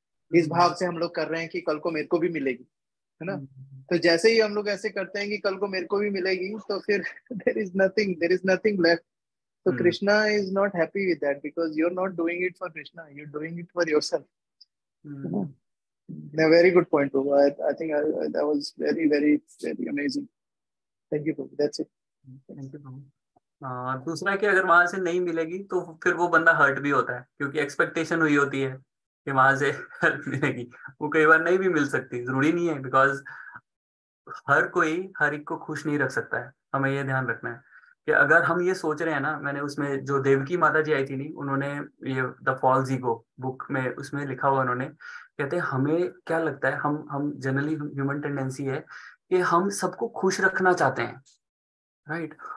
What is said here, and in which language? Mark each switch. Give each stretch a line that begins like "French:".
Hindi: इस भाव से हम लोग कर रहे हैं कि कल को मेरे को भी मिलेगी, है ना। तो जैसे ही हम लोग ऐसे करते हैं कि कल को मेरे को भी मिलेगी, तो फिर
English: There is nothing left. तो Krishna is not happy with that, because you are not doing it for Krishna, you are doing it for yourself. A very good point, Prabhu. I think that was very, very, very amazing. Thank you, Prabhu. That's it. Thank you Prabhu.
Hindi: दूसरा है कि अगर वहां से नहीं मिलेगी तो फिर वो बंदा हर्ट भी होता है, क्योंकि एक्सपेक्टेशन हुई होती है कि वहां से हेल्प मिलेगी, वो कई बार नहीं भी मिल सकती, जरूरी नहीं है, बिकॉज हर कोई हर एक को खुश नहीं रख सकता है। हमें ये ध्यान रखना है कि अगर हम ये सोच रहे हैं ना, मैंने उसमें जो देवकी माता जी आई थी नहीं, उन्होंने ये द फॉल्स ईगो बुक में उसमें लिखा हुआ, उन्होंने कहते हैं हमें क्या लगता है, हम जनरली ह्यूमन टेंडेंसी है कि हम सबको खुश रखना चाहते हैं, राइट।